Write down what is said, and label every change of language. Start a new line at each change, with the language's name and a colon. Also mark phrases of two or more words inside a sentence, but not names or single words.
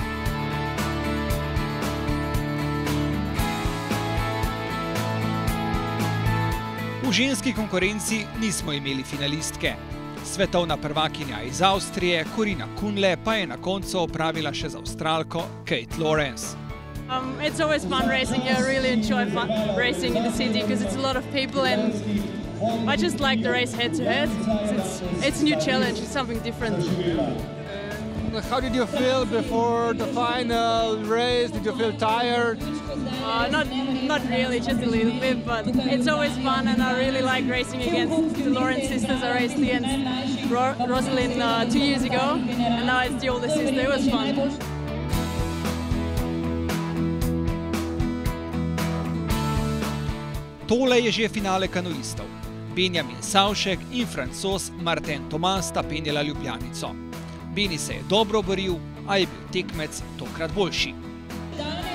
Slovenian: V ženski konkurenci nismo imeli finalistke. Svetovna prvakinja iz Avstrije, Corina Kunle, pa je na koncu opravila še z Avstralko Kate Lawrence.
English: It's always fun racing. I really enjoy racing in the city because it's a lot of people and I just like the race head to head. It's a new challenge, it's something different. How did you feel before the final race? Did you feel tired? Not really, just a little bit, but it's always fun and I really like racing against the Lawrence sisters. I raced against Rosalind 2 years ago and now it's the older sister. It was fun.
Slovenian: Tole je že finale kanuistov. Benjamin Savšek in Francoz Martin Thomas sta penjala Ljubljanico. Beni se je dobro boril, a je bil tekmec tokrat boljši.